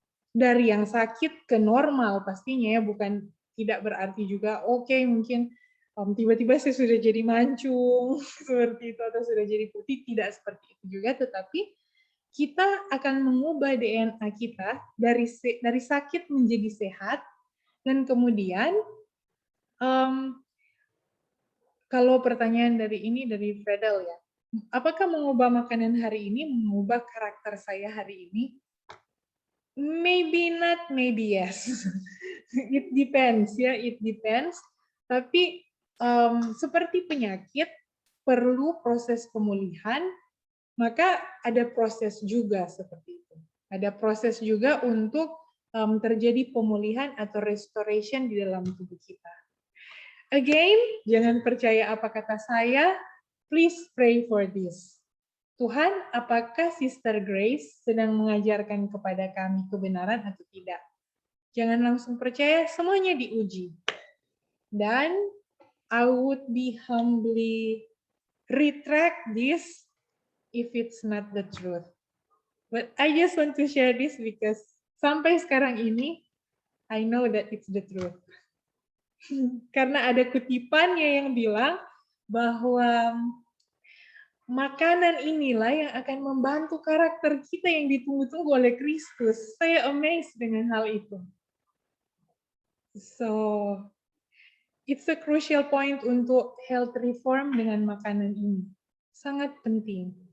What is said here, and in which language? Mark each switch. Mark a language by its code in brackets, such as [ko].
[id] Dari yang sakit ke normal pastinya ya, bukan tidak berarti juga oke, mungkin tiba-tiba saya sudah jadi mancung seperti itu atau sudah jadi putih, tidak seperti itu juga, tetapi kita akan mengubah DNA kita dari sakit menjadi sehat. Dan kemudian kalau pertanyaan dari Fredel ya, apakah mengubah makanan hari ini mengubah karakter saya hari ini? [en] Maybe not, maybe yes. It depends ya, it depends. [id] Tapi seperti penyakit perlu proses pemulihan, maka ada proses juga seperti itu. Ada proses juga untuk terjadi pemulihan atau restoration di dalam tubuh kita. Again, jangan percaya apa kata saya, [en] please pray for this. [id] Tuhan, apakah Sister Grace sedang mengajarkan kepada kami kebenaran atau tidak? Jangan langsung percaya, semuanya diuji. [en] Dan I would be humbly retract this if it's not the truth. But I just want to share this because [id] sampai sekarang ini, [en] I know that it's the truth. [id] Karena ada kutipannya yang bilang bahwa makanan inilah yang akan membantu karakter kita yang ditunggu-tunggu oleh Kristus. Saya amazed dengan hal itu. [en] So, it's a crucial point [id] untuk health reform dengan makanan ini. Sangat penting.